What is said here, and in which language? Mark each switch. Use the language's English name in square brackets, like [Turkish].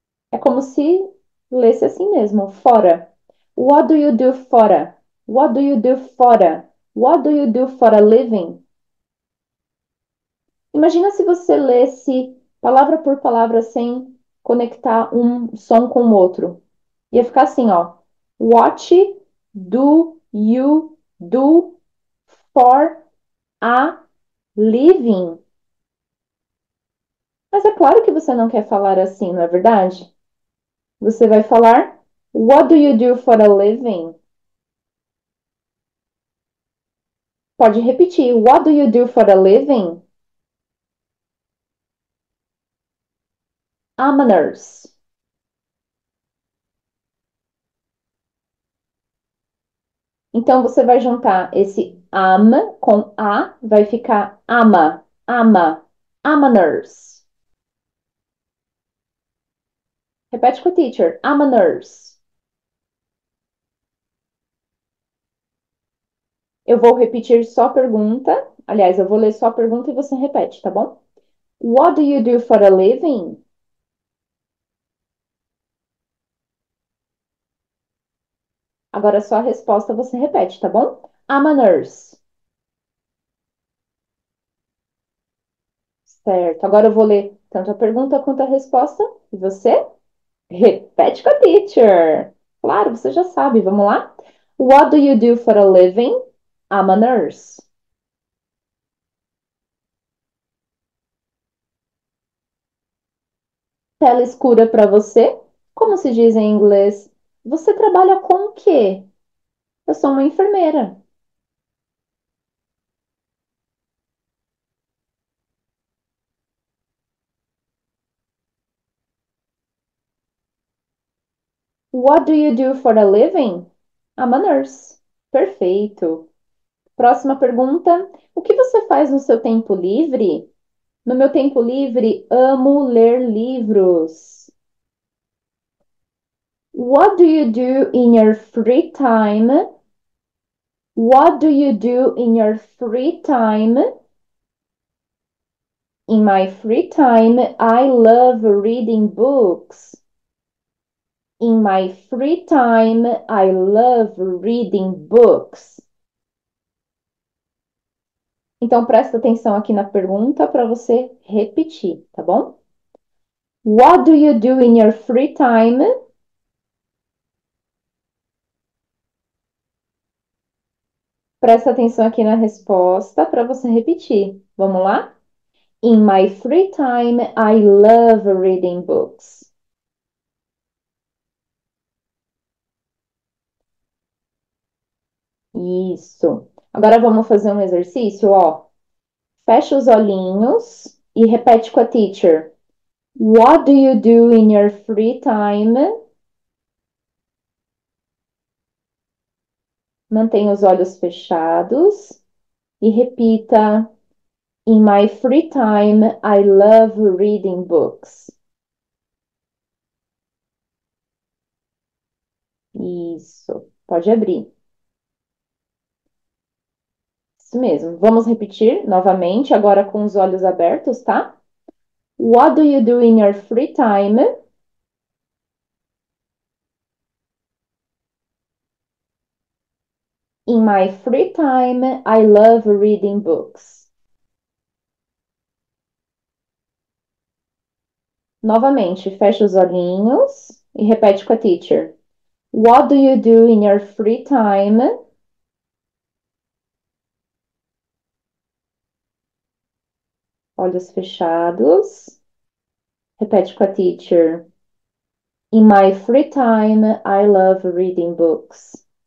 [Portuguese] É como se lesse assim mesmo, fora. [English] What do you do fora? What do you do fora? What do you do for a living? [Portuguese] Imagina se você lesse palavra por palavra sem conectar um som com o outro. Ia ficar assim, ó. [English] What do you do for a living? [Portuguese] Mas é claro que você não quer falar assim, não é verdade? Você vai falar [English] What do you do for a living? [Portuguese] Pode repetir. [English] What do you do for a living? I'm a nurse. [Portuguese] Então você vai juntar esse am com a, vai ficar ama, ama, [English] I'm a nurse. [Portuguese] Repete com a teacher. [English] I'm a nurse. [Portuguese] Eu vou repetir só a pergunta. Aliás, eu vou ler só a pergunta e você repete, tá bom? [English] What do you do for a living? [Portuguese] Agora só a resposta você repete, tá bom? [English] I'm a nurse. [Portuguese] Certo. Agora eu vou ler tanto a pergunta quanto a resposta. E você? Repete com a teacher. Claro, você já sabe. Vamos lá? [English] What do you do for a living? I'm a nurse. [Portuguese] Tela escura para você? Como se diz em inglês? Você trabalha com o quê? Eu sou uma enfermeira. [English] What do you do for a living? I'm a nurse. [Portuguese] Perfeito. Próxima pergunta. O que você faz no seu tempo livre? No meu tempo livre, amo ler livros. [English] What do you do in your free time? What do you do in your free time? In my free time, I love reading books. In my free time, I love reading books. [Portuguese] Então presta atenção aqui na pergunta para você repetir, tá bom? [English] What do you do in your free time? [Portuguese] Presta atenção aqui na resposta para você repetir. Vamos lá? [English] In my free time, I love reading books. [Portuguese] Isso. Agora vamos fazer um exercício, ó. Fecha os olhinhos e repete com a teacher. [English] What do you do in your free time? [Portuguese] Mantenha os olhos fechados e repita. [English] In my free time, I love reading books. [Portuguese] Isso. Pode abrir. Isso mesmo. Vamos repetir novamente, agora com os olhos abertos, tá? [English] What do you do in your free time? In my free time, I love reading books. [Portuguese] Novamente, fecha os olhinhos e repete com a teacher. [English] What do you do in your free time? [Portuguese] Olhos fechados. Repete com a teacher. [English] In my free time, I love reading books.